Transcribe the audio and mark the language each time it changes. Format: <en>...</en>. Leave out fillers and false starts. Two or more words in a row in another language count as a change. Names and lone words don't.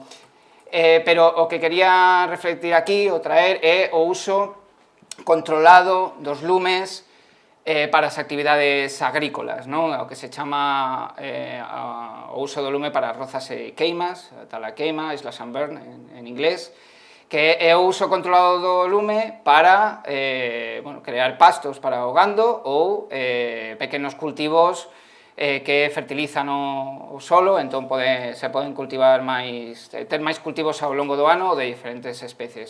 <gl>Pero o que quería reflectir aquí, ou traer, é o uso controlado dos lumes para as actividades agrícolas, non? O que se chama o uso do lume para rozas e queimas, tal a queima,</gl> <en>slash and burn</en> <gl>en inglés, que é o uso controlado do lume para crear pastos para o gando ou pequenos cultivos que fertilizan o solo, entón se poden cultivar ter máis cultivos ao longo do ano de diferentes especies.</gl>